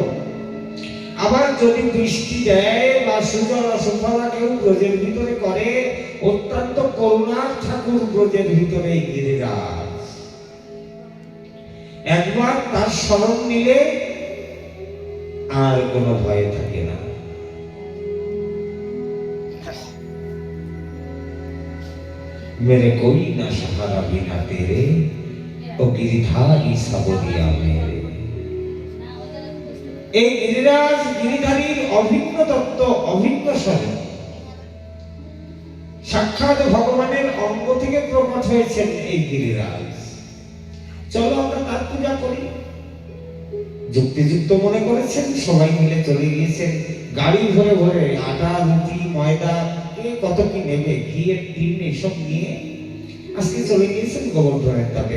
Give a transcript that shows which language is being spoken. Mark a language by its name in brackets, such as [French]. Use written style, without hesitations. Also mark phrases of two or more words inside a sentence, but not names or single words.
[Bangla] আবার যদি বৃষ্টি দেয় বা সুজলা সুফলা কেউ ব্রজের ভিতরে করে, অত্যন্ত করুণার ঠাকুর ব্রজের ভিতরে গিরিরাজ। একবার তার স্মরণ নিলে আর কোনো ভয় থাকে না। [Hindi] मेरे कोई ना सहारा बिना तेरे, ओ गिरिधारी सबरिया मेरे। [Bangla] এই গিরিরাজ গিরিধারীর অভিন্ন তত্ত্ব, অভিন্ন স্বরূপ, সাক্ষাৎ ভগবানের অঙ্গ থেকে প্রকট হয়েছেন এই গিরিরাজ। চলো আমরা তার পূজা করি। যুক্তিযুক্ত মনে করেছেন, সবাই মিলে চলে গিয়েছেন গাড়ি ভরে ভরে আটা, রুটি, ময়দা, কত কি নেবে, ঘিয়ের টিন এসব নিয়ে আজকে চলে গিয়েছেন গোবর্ধনের তাপে।